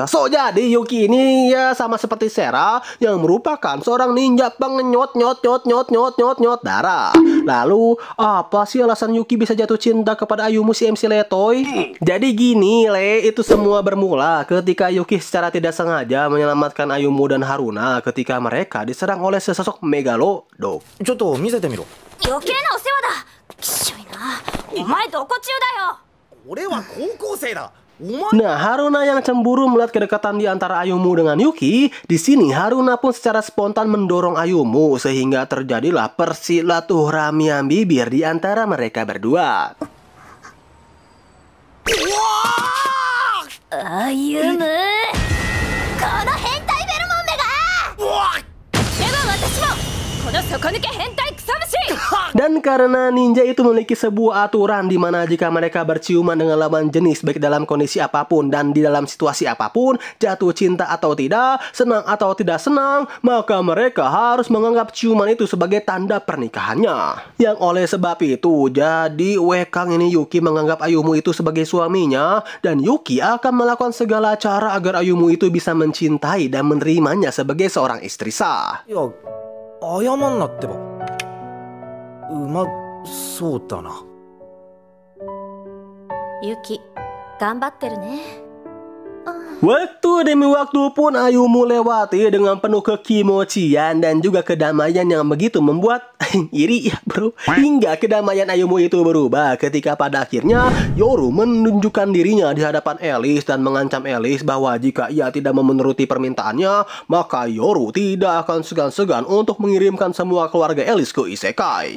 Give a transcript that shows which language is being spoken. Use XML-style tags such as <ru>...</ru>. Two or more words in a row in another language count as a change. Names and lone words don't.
<id>So jadi Yuki ini ya sama seperti Sera yang merupakan seorang ninja pengenyot nyot darah. Lalu apa sih alasan Yuki bisa jatuh cinta kepada Ayumu si MC Letoy? Jadi gini Le, itu semua bermula ketika Yuki secara tidak sengaja menyelamatkan Ayumu dan Haruna ketika mereka diserang oleh sesosok Megalodon.</id> <ja>ちょっと見せてみろ。余計なお世話だ。きっしょいな。お前どこ中だよ。俺は高校生だ。お前</ja> <id>Nah, Haruna yang cemburu melihat kedekatan di antara Ayumu dengan Yuki, di sini Haruna pun secara spontan mendorong Ayumu sehingga terjadilah persilaturahmian bibir di antara mereka berdua.</id> <ja>歩む。この変態ベルモンめが。では私もこの底抜け変態草虫。</ja> <id>Dan karena ninja itu memiliki sebuah aturan di mana jika mereka berciuman dengan lawan jenis baik dalam kondisi apapun dan di dalam situasi apapun, jatuh cinta atau tidak, senang atau tidak senang, maka mereka harus menganggap ciuman itu sebagai tanda pernikahannya. Yang oleh sebab itu, jadi Wekang ini Yuki menganggap Ayumu itu sebagai suaminya dan Yuki akan melakukan segala cara agar Ayumu itu bisa mencintai dan menerimanya sebagai seorang istri sah.</id> <ja>いや、謝んなってば。うまそうだな。ユキ頑張ってるね。</ja> <id>Waktu demi waktu pun Ayumu lewati dengan penuh kekimocian dan juga kedamaian yang begitu membuat iri ya bro. Hingga kedamaian Ayumu itu berubah ketika pada akhirnya Yoru menunjukkan dirinya di hadapan Elis dan mengancam Elis bahwa jika ia tidak memenuhi permintaannya, maka Yoru tidak akan segan-segan untuk mengirimkan semua keluarga Elis ke isekai.</id>